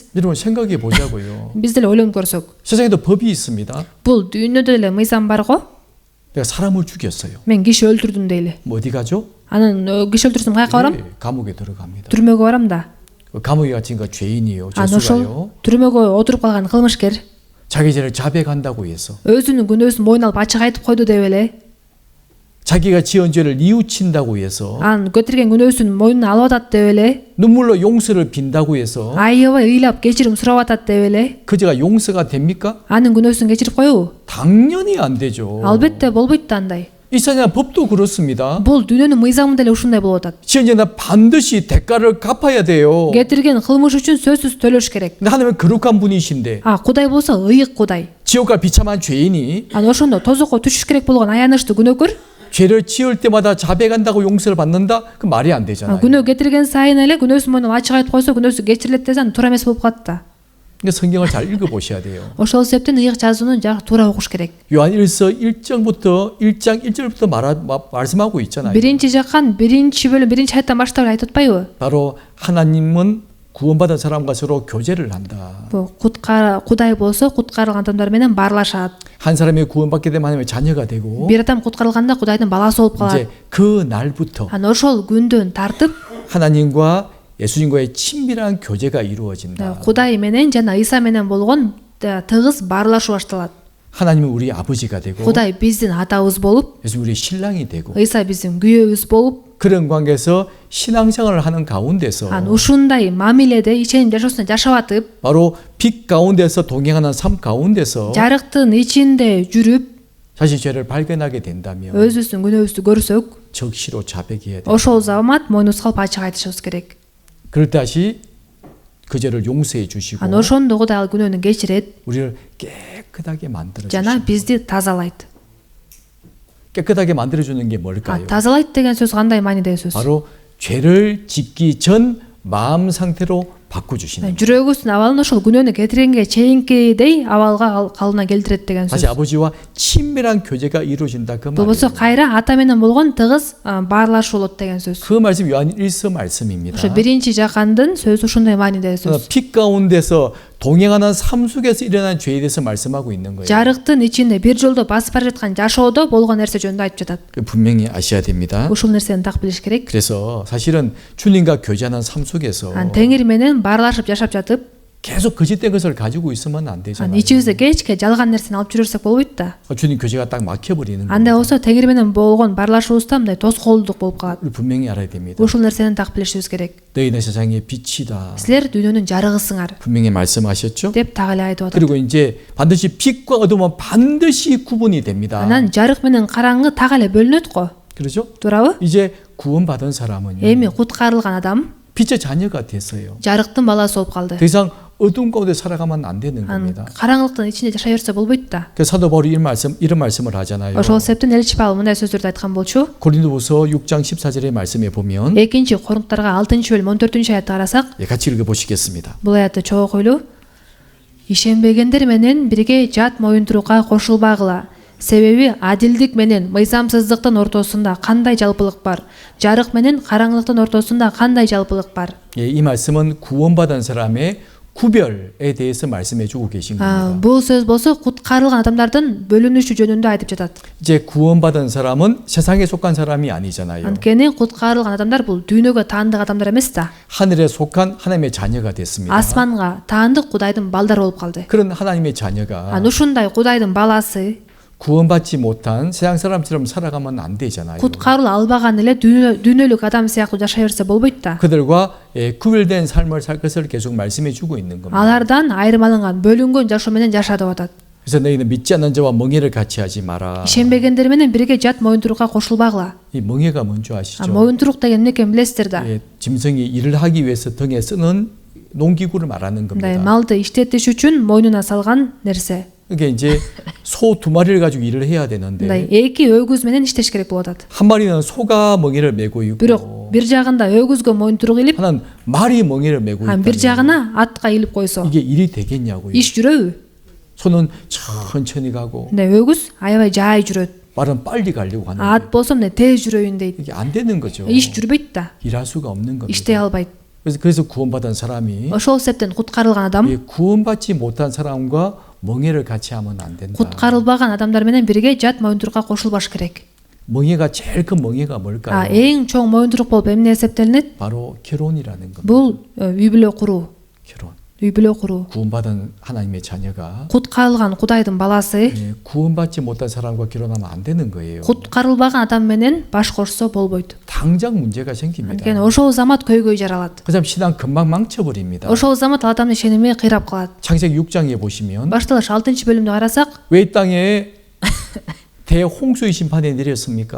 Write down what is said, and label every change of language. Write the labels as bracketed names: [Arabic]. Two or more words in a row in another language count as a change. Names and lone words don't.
[Korean] 여러분 생각해 보자고요. [Kyrgyz] Биз деле ойлонуп көрсөк, [Korean] 세상에도 법이 있습니다. [Kyrgyz] бул дүйнөдө деле мыйзам бар го. [Korean] 내가 사람을 죽였어요. [Kyrgyz] Мен киши өлтүрдүм дейли. [Korean] 어디 가죠? [Kyrgyz] Анан киши өлтүрсөм каяка барам? [Korean] 감옥에 들어갑니다. [Kyrgyz] Түрмөгө барам да. [Korean] 감옥에 갇힌 거 죄인이에요. [Kyrgyz] Ошол [Korean] 죄수가요. [Kyrgyz] түрмөгө отуруп калган кылмышкер [Korean] 자기 죄를 자백한다고 해서 [Kyrgyz] өзүнүн күнөөсүн мойнуна алып ачык айтып койду деп эле, [Korean] 자기가 지은 죄를 뉘우친다고 해서 [Kyrgyz] анан көтөргөн күнөөсүн мойнуна алып атат деп эле, [Korean] 눈물로 용서를 빈다고 해서 [Kyrgyz] аябай ыйлап кечирим сурап атат деп эле, [Korean] 그 죄가 용서가 됩니까? [Kyrgyz] анын күнөөсүн кечирип коебу? [Korean] 당연히 안 되죠. [Kyrgyz] Албетте болбойт да андай. [Korean] 이 세상 법도 그렇습니다. [Kyrgyz] Бул дүйнөнүн мыйзамы деле ушундай болуп атат. [Korean] 지은 죄는 반드시 대가를 갚아야 돼요. [Kyrgyz] Кетирген кылмыш үчүн сөзсүз төлөш керек. [Korean] 근데 하나님은 거룩한 분이신데 [Kyrgyz] Кудай болсо ыйык Кудай. [Korean] 지옥 갈 비참한 죄인이 [Kyrgyz] Анан ошондо тозокко түшүш керек болгон аянычтуу күнөөкөр [Korean] 죄를 지을 때마다 자백한다고 용서를 받는다? 그 말이 안 되잖아요. [Kyrgyz] күнөө кетирген сайын эле күнөөсүн мойнуна ачык айтып койсо күнөөсү кечирилет десе, аны туура эмес болуп калат да. [Korean] 그러니까 성경을 잘 읽어보셔야 돼요. [Kyrgyz] ошол себептен ыйык жазууну туура окуш керек. [Korean] 요한 1서 1장 1절부터 말씀하고 있잖아요. [Kyrgyz] Биринчи жаккан биринчи бөлүм биринчи айттан баштап эле айтып атпайбы? [Korean] 바로 하나님은 구원받은 사람과 서로 교제를 한다. [Kyrgyz] Кудай болсо куткарылган адамдар менен баарлашат. [Korean] 한 사람이 구원받게 되면 하나님의 자녀가 되고 [Kyrgyz] Бир адам куткарылганда Кудайдын баласы болуп калат. [Korean] 이제 그 날부터 [Kyrgyz] Анан ошол күндөн тартып [Korean] 하나님과 예수님과의 친밀한 교제가 이루어진다. [Kyrgyz] Кудай менен жана Ыйса менен болгон тыгыз баарлашуу башталат. [Korean] 하나님은 우리 아버지가 되고 [Kyrgyz] Кудай биздин атабыз болуп, [Korean] 예수 우리 신랑이 되고 [Kyrgyz] Ыйса биздин күйөөбүз болуп, [Korean] 그런 관계에서 신앙생활을 하는 가운데서 [Kyrgyz] анан ушундай мамиледе иченим жашоосунда жашап атып, [Korean] 바로 빛 가운데서 동행하는 삶 가운데서 [Kyrgyz] жарыктын ичинде жүрүп, [Korean] 자신 죄를 발견하게 된다면 [Kyrgyz] өзүбүздүн күнөөбүздү көрсөк, [Korean] 적시로 자백해야 돼. [Kyrgyz] ошол замат мойнубузга алып ачык айтышыбыз керек. [Korean] 그럴 다시 그 죄를 용서해 주시고 [Kyrgyz] Анан ошондо Кудай ал күнөөнү кечирет [Korean] 우리를 깨끗하게 만들어 [Kyrgyz] жана [Korean] 주시고 [Kyrgyz] бизди тазалайт. [Korean] 깨끗하게 만들어 주는 게 뭘까요? [Kyrgyz] тазалайт деген сөз кандай маанидеги сөз? [Korean] 바로 죄를 짓기 전 마음 상태로 바꿔 주시는. [Kyrgyz] жүрөгүбүздүн абалын ошол күнөөнү кетиргенге чейинкидей абалга калыбына келтирет деген [Korean] 다시 [Kyrgyz] сөз. [Korean] 아버지와 친밀한 교제가 이루어진다 그 [Kyrgyz] Болбосо [Korean] 말이에요. [Kyrgyz] кайра ата менен болгон тыгыз баарлашуу болот деген сөз. [Korean] 그 말씀 요한 1서 말씀입니다. [Kyrgyz] ошо биринчи жакандын сөзү ушундай маанидеги сөз. [Korean] 빛 가운데서 동행하는 삶 속에서 일어난 죄에 대해서 말씀하고 있는 거예요. [Kyrgyz] жарыктын ичинде бир жолдо басып бара жаткан жашоодо болгон нерсе жөнүндө айтып жатат. [Korean] 분명히 아셔야 됩니다. [Kyrgyz] ушул нерсени так билиш керек. [Korean] 그래서 사실은 주님과 교제하는 삶 속에서 [Kyrgyz] теңир менен баарлашып жашап жатып, [Korean] 계속 거짓된 것을 가지고 있으면 안 되잖아요. [Kyrgyz] ичибизде кечке жалган нерсени алып жүрөрсөк болбойт да. [Korean] 주님 교제가 딱 막혀버리는 [Kyrgyz] андай [Korean] 거예요. [Kyrgyz] болсо теңир менен болгон баарлашуубузда мындай тоскоолдук болуп калат. [Korean] 우리 분명히 알아야 됩니다. [Kyrgyz] ушул нерсени так билишибиз керек. [Korean] 너희는 세상의 빛이다. [Kyrgyz] силер дүйнөнүн жарыгысыңар [Korean] 분명히 말씀하셨죠? [Kyrgyz] деп так эле айтып атат. [Korean] 그리고 이제 반드시 빛과 어둠은 반드시 구분이 됩니다. [Kyrgyz] анан жарык менен караңгы так эле бөлүнөт го. [Korean] 그렇죠? [Kyrgyz] туурабы? [Korean] 이제 구원받은 사람은요. [Kyrgyz] эми куткарылган адам [Korean] 빛의 자녀가 됐어요. [Kyrgyz] жарыктын баласы болуп калды. [Korean] 더 이상 어둠 가운데 살아가면 안 되는 [Kyrgyz] анан [Korean] 겁니다. [Kyrgyz] караңгылыктын ичинде жашай берсе болбойт да. [Korean] 그 사도 바울이 이런 말씀을 하잖아요. [Kyrgyz] ошол себептен элчи Павыл мындай сөздөрдү айткан болчу. [Korean] 고린도후서 6장 14절의 말씀에 보면 [Kyrgyz] экинчи Корунттарга 6-бөлүм 14-аятты карасак, [Korean] 같이 읽어보시겠습니다. [Kyrgyz] бул аятты чогуу окуйлу. Ишенбегендер менен бирге жат моюнтурукка кошулбагыла. Себеби адилдик менен мыйзамсыздыктын ортосунда кандай жалпылык бар? Жарык менен караңгылыктын ортосунда кандай жалпылык бар? [Korean] 이 말씀은 구원받은 사람의 구별에 대해서 말씀해 주고 계신 겁니다. [Kyrgyz] бул сөз болсо куткарылган адамдардын бөлүнүшү жөнүндө айтып жатат. [Korean] 이제 구원받은 사람은 세상에 속한 사람이 아니잖아요. [Kyrgyz] анткени куткарылган адамдар бул дүйнөгө таандык адамдар эмес да. [Korean] 하늘에 속한 하나님의 자녀가 됐습니다. [Kyrgyz] асманга таандык Кудайдын балдары болуп калды. [Korean] 그런 하나님의 자녀가 [Kyrgyz] анан ушундай Кудайдын баласы [Korean] 구원받지 못한 세상 사람처럼 살아가면 안 되잖아요. [Kyrgyz] куткарыла албаган эле дүйнөлүк адам сыяктуу жашай берсе болбойт да. [Korean] 그들과 구별된 삶을 살 것을 계속 말씀해 주고 있는 겁니다. [Kyrgyz] алардан айрым алынган бөлүнгөн жашоо менен жаша деп атат. [Korean] 그래서 너희는 믿지 않는 자와 멍해를 같이 하지 마라. [Kyrgyz] ишенбегендер менен бирге жат моюнтурукка кошулбагыла. [Korean] 이 멍해가 뭔지 아시죠? [Kyrgyz] моюнтурук деген эмне экенин билесиздер да. [Korean] 짐승이 일을 하기 위해서 등에 쓰는 농기구를 말하는 겁니다. [Kyrgyz] мындай малды иштетиш үчүн мойнуна салган нерсе. [Korean] 그게 이제 소 두 마리를 가지고 일을 해야 되는데 [Kyrgyz] мындай эки өгүз менен иштеш керек болуп атат. [Korean] 한 마리는 소가 멍에를 메고 있고 [Kyrgyz] бирок бир жагында өгүзгө моюнтурук илип, [Korean] 하나는 말이 멍에를 메고 [Kyrgyz] анан бир [Korean] 있다. [Kyrgyz] жагына атка илип койсо [Korean] 이게 일이 되겠냐고요. [Kyrgyz] иш жүрөбү? [Korean] 소는 천천히 가고 [Kyrgyz] мындай өгүз аябай жай жүрөт. [Korean] 말은 빨리 가려고 하는데 [Kyrgyz] ат болсо мындай тез жүрөйүн дейт. [Korean] 이게 안 되는 거죠. [Kyrgyz] иш жүрбөйт да. [Korean] 일할 수가 없는 겁니다. [Kyrgyz] иштей албайт. [Korean] 그래서 구원받은 사람이 [Kyrgyz] ошол себептен куткарылган адам [Korean] 이 구원받지 못한 사람과 멍해를 같이 하면 안 된다. [Kyrgyz] куткарылбаган адамдар менен бирге жат моюнтурукка кошулбаш керек. [Korean] 멍해가 제일 큰 멍해가 뭘까요? [Kyrgyz] эң чоң моюнтурук болуп эмне эсептелинет? [Korean] 바로 결혼이라는 겁니다. [Kyrgyz] бул үй бүлө куруу. [Korean] 결혼. [Kyrgyz] үй бүлө куруу. [Korean] 구원받은 하나님의 자녀가 [Kyrgyz] куткарылган Кудайдын баласы [Korean] 구원받지 못한 사람과 결혼하면 안 되는 거예요. [Kyrgyz] куткарылбаган адам менен баш кошсо болбойт. [Korean] 당장 문제가 생깁니다. [Kyrgyz] анткени ошол замат көйгөй жаралат. [Korean] 그 사람 신앙 금방 망쳐버립니다. [Kyrgyz] ошол замат ал адамдын ишеними кыйрап калат. [Korean] 창세기 6장에 보시면 [Kyrgyz] башталыш 6-бөлүмдү карасак, [Korean] 왜 이 땅에 대홍수의 심판이 내렸습니까?